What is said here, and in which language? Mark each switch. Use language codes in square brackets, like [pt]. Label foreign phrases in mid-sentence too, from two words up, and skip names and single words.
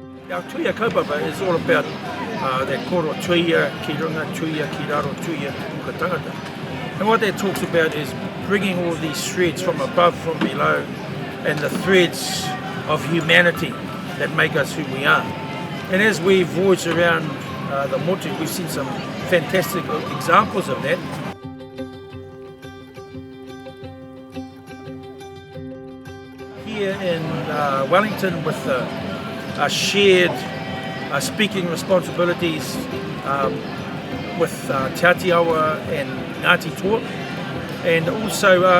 [en] Our Tuia kaupapa is all about that [mi] koro Tuia, ki runga Tuia, ki raro Tuia, ka tangata. [en] And what that talks about is bringing all these threads from above, from below, and the threads of humanity that make us who we are. And as we voyage around the motu, we've seen some fantastic examples of that. Here in Wellington, with shared speaking responsibilities with Te Atiawa and Ngāti Toa, and also